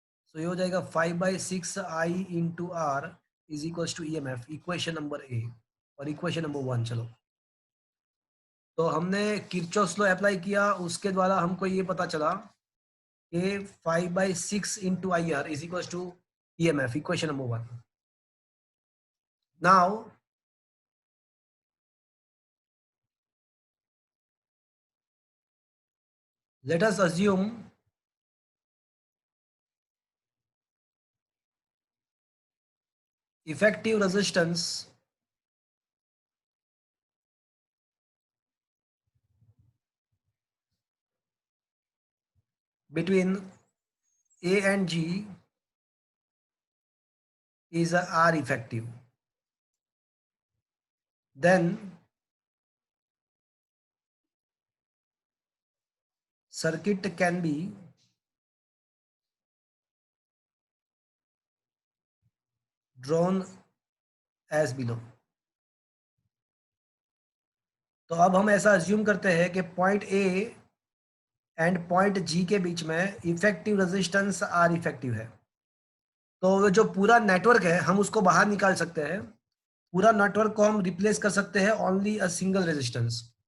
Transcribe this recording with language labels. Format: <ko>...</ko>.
<hi>सो ये हो जाएगा 5/6 I into R</hi> <en>is equal to</en> <hi>EMF, equation number A। और इक्वेशन नंबर 1, चलो तो हमने किरचॉफ लॉ अप्लाई किया, उसके द्वारा हमको ये पता चला कि 5/6 into IR</hi> <en>is equal to</en> <hi>EMF, equation number 1।</hi> <en>Now let us assume effective resistance between A and G is a R effective. Then circuit can be drawn as below.</en> <hi>तो अब हम ऐसा अज्यूम करते हैं कि point A and point G के बीच में effective resistance R effective है। तो वो जो पूरा नेटवर्क है हम उसको बाहर निकाल सकते हैं, पूरा नेटवर्क को हम रिप्लेस कर सकते हैं</hi> <en>Only a single resistance.</en>